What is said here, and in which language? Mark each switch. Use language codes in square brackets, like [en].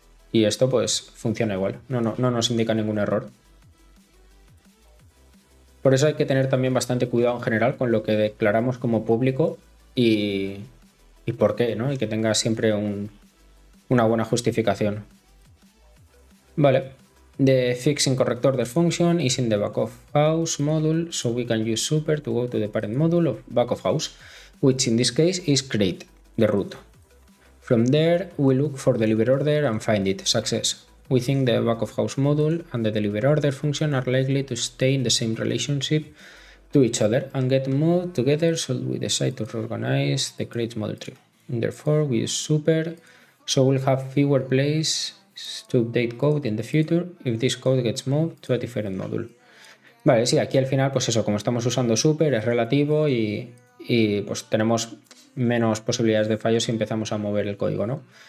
[es] Y esto pues funciona igual, no nos indica ningún error. Por eso hay que tener también bastante cuidado en general con lo que declaramos como público y por qué, ¿no? Y que tenga siempre una buena justificación. Vale. [en] The fix incorrect order function is in the back of house module, so we can use super to go to the parent module of back of house, which in this case is create, the root. From there, we look for deliver order and find it, success. We think the back of house module and the deliver order function are likely to stay in the same relationship to each other and get moved together, so we decide to reorganize the create model tree. And therefore, we use super, so we'll have fewer places to update code in the future if this code gets moved to a different module. [es] Vale, sí, aquí al final, pues eso, como estamos usando super, es relativo y pues tenemos menos posibilidades de fallos si empezamos a mover el código, ¿no?